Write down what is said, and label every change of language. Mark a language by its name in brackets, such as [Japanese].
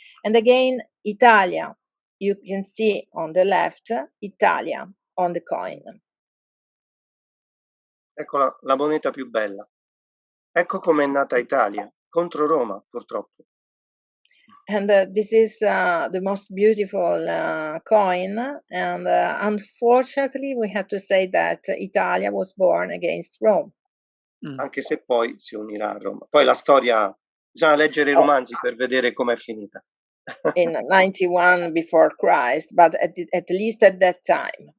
[English] And again, Italia, you can see on the left, Italia on the coin. [Italian] Ecco la moneta più bella. Ecco com'è nata Italia, contro Roma, purtroppo. [English] And this is the most beautiful coin, and unfortunately we have to say that Italia was born against Rome. [Italian] Anche se poi si unirà a Roma. Poi la storia, bisogna leggere i romanzi per vedere com'è finita. [English] In 91 before Christ, but at least at that time.